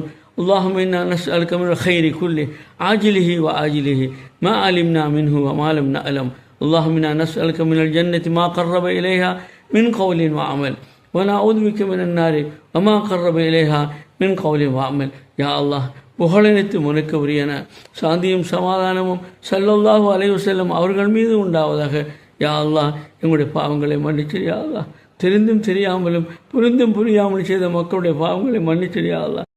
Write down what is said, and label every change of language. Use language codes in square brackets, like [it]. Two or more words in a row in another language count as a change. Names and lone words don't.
[ar] اللهم إنا نسألك من الخير كله عاجله وآجله ما علمنا منه وما لم نعلم. اللهم إنا نسألك من الجنة ما قرب إليها من قول وعمل ونعوذ بك من النار وما قرب إليها من قول وعمل. يا الله, [ta] புகழனைத்து உனக்கு உரியன. சாந்தியும் சமாதானமும் [ar] صلى الله عليه وسلم [ta] அவர்கள் மீது உண்டாவதாக. யா அல்லாஹ், எங்களுடைய பாவங்களை மன்னிச்சிடு. யா அல்லாஹ், தெரிந்தும் தெரியாமலும் புரிந்தும் புரியாமல் செய்த மக்களுடைய பாவங்களை மன்னிச்சிடு. யா அல்லாஹ்.